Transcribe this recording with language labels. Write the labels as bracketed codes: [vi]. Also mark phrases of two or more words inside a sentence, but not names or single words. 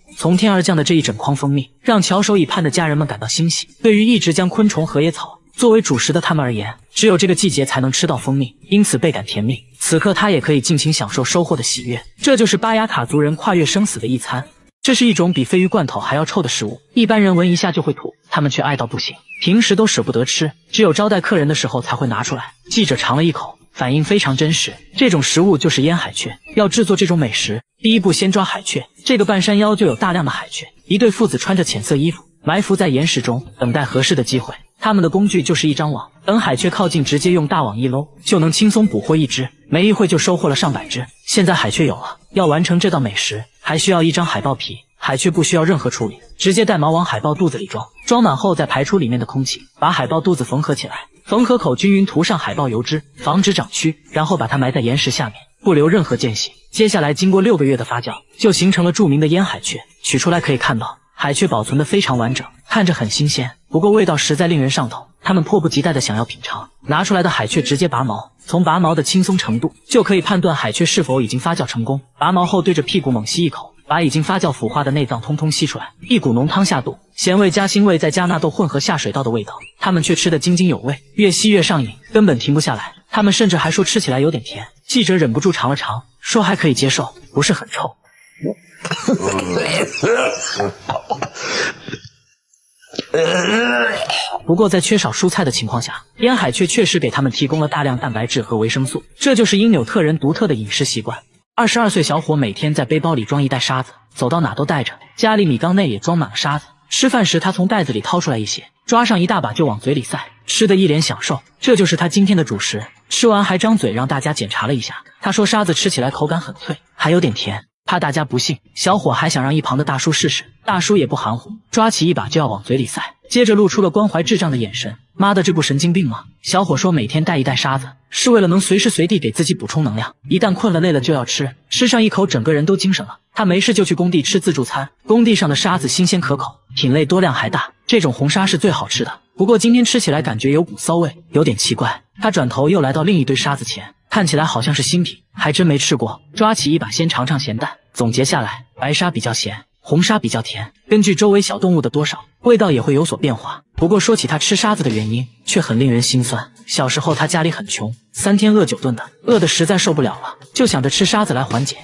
[zh] 從天而降的這一整筐蜂蜜，讓翹首以盼的家人們感到欣喜。對於一直將昆蟲、荷葉草作為主食的他們而言，只有這個季節才能吃到蜂蜜，因此倍感甜蜜。此刻他也可以盡情享受收穫的喜悅。這就是巴雅卡族人跨越生死的一餐。這是一種比鯡魚罐頭還要臭的食物，一般人聞一下就會吐，他們卻愛到不行，平時都捨不得吃，只有招待客人的時候才会拿出來。記者嘗了一口，反應非常真實。這種食物就是醃海雀。要制作這種美食，第一步先抓海雀。這個半山腰就有大量的海雀，一對父子穿着淺色衣服，埋伏在岩石中，等待合適的機會。他們的工具就是一張網，等海雀靠近，直接用大網一摟，就能輕鬆捕獲一只。沒一會就收穫了上百只。現在海雀有了，要完成這道美食，還需要一張海豹皮。海雀不需要任何處理，直接帶毛往海豹肚子裡裝，裝滿後再排出裡面的空氣，把海豹肚子縫合起来，縫合口均匀塗上海豹油脂，防止长蛆，然後把它埋在岩石下面，不留任何间隙。接下來經過6個月的發酵，就形成了著名的醃海雀。取出來可以看到，海雀保存得非常完整，看着很新鮮，不過味道實在令人上頭。他們迫不及待地想要品嘗。拿出來的海雀直接拔毛，從拔毛的輕鬆程度就可以判斷海雀是否已經發酵成功。拔毛後对着屁股猛吸一口，把已經發酵腐化的內臟通通吸出來，一股濃湯下肚，鹹味加腥味再加納豆混合下水道的味道，他們卻吃得津津有味，越吸越上癮，根本停不下來。他們甚至還說吃起來有點甜。記者忍不住嘗了嘗，說還可以接受，不是很臭。不過在缺少蔬菜的情況下，醃海雀確實給他們提供了大量蛋白質和維生素，這就是因紐特人獨特的飲食習慣。22歲小伙每天在背包裡裝一袋沙子，走到哪都帶着，家裡米缸內也裝滿了沙子。吃飯時他從袋子裡掏出來一些，抓上一大把就往嘴裡塞，吃得一臉享受。這就是他今天的主食。吃完還張嘴讓大家檢查了一下，他說沙子吃起來口感很脆，還有點甜。怕大家不信，小伙還想讓一旁的大叔試試，大叔也不含糊，抓起一把就要往嘴裡塞，接着露出了關懷智障的眼神。媽的，這不神經病嗎？小伙說每天帶一袋沙子，是為了能隨時隨地給自己補充能量，一旦困了累了就要吃，吃上一口整個人都精神了。他沒事就去工地吃自助餐，工地上的沙子新鮮可口，品類多量還大，這種紅沙是最好吃的。不過今天吃起來感覺有股騷味，有點奇怪。他轉頭又來到另一堆沙子前，看起來好像是新品，還真沒吃過，抓起一把先嘗嘗鹹淡。總結下來，白沙比較鹹，紅沙比較甜，根據周圍小動物的多少，味道也會有所變化。不過說起他吃沙子的原因，卻很令人心酸。小時候他家裡很窮，3天餓9頓的，餓得實在受不了了，就想着吃沙子來緩解。